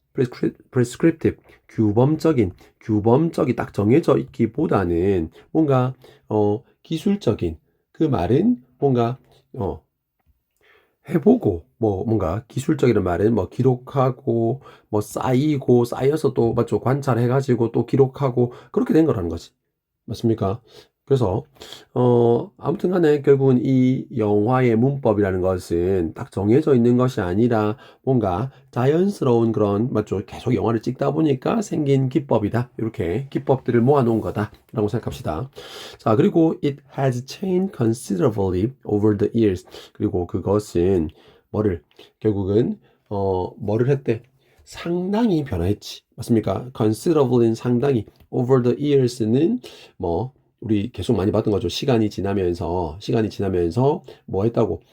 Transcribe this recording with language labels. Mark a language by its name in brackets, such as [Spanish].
[Korean] prescriptive, 규범적이 딱 정해져 있기보다는 뭔가 기술적인 그 말은 뭔가 해보고 뭔가 기술적이란 말은 뭐 기록하고 뭐 쌓여서 또 맞죠 관찰해가지고 또 기록하고 그렇게 된 거라는 거지. 맞습니까? 그래서 아무튼 간에 결국은 이 영화의 문법이라는 것은 딱 정해져 있는 것이 아니라 뭔가 자연스러운 그런 맞죠? 계속 영화를 찍다 보니까 생긴 기법이다. 이렇게 기법들을 모아놓은 거다라고 생각합시다. 자, 그리고 [English] it has changed considerably over the years. [Korean] 그리고 그것은 뭐를 결국은 뭐를 했대? 상당히 변화했지. 맞습니까? considerably는 상당히, [English] over the years [Korean] 는 뭐 우리 계속 많이 봤던 거죠. 시간이 지나면서 뭐 했다고?